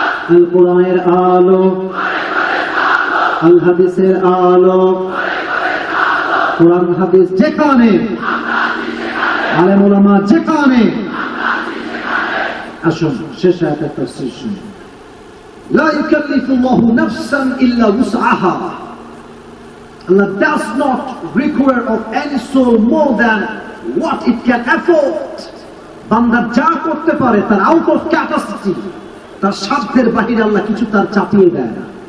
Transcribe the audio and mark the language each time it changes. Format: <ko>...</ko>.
<bn>আল কোরআনের আলো, আল হাদিসের আলো, কোরআন হাদিস যেখানে, আলেম ওলামা যেখানে। আসুন শেষ আয়াতের তাফসীর শুনি।</bn> <ar>লা ইউকাল্লিফুল্লাহু নাফসান ইল্লা উসআহা।</ar> <en>Allah does not require of any soul more than what it can afford.</en> <bn>বান্দা যা করতে পারে তার</bn> <en>out of capacity,</en> <bn>তার সাধ্যের বাহিরে আল্লাহ কিছু তার চাপিয়ে দেয় না।</bn>